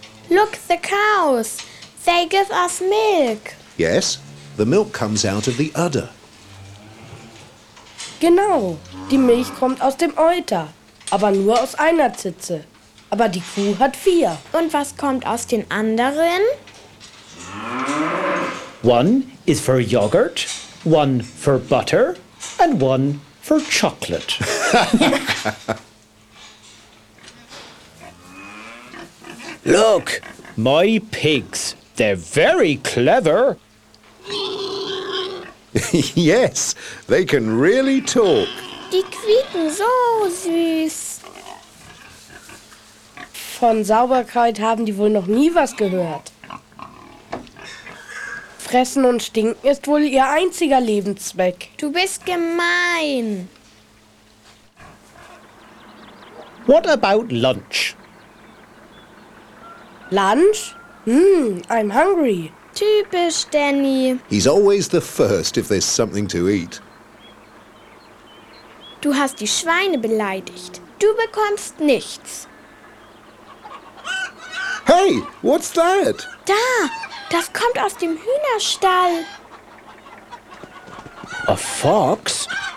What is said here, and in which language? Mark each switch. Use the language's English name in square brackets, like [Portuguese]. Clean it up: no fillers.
[English] Look, the cows. They give us milk. Yes, the milk comes out of the udder. [German] Genau, die Milch kommt aus dem Euter, aber nur aus einer Zitze. Aber die Kuh hat vier. Und was kommt aus den anderen? [English] One is for yogurt, one for butter, and one for chocolate. Look! My pigs, they're very clever. Yes, they can really talk. [German] Die quieken so süß. Von Sauberkeit haben die wohl noch nie was gehört. Fressen und stinken ist wohl ihr einziger Lebenszweck. Du bist gemein. [English] What about lunch? Lunch? I'm hungry. [German] Typisch Danny. [English] He's always the first if there's something to eat. [German] Du hast die Schweine beleidigt. Du bekommst nichts. [English] Hey, what's that? [German] Da! Das kommt aus dem Hühnerstall. [English] A fox?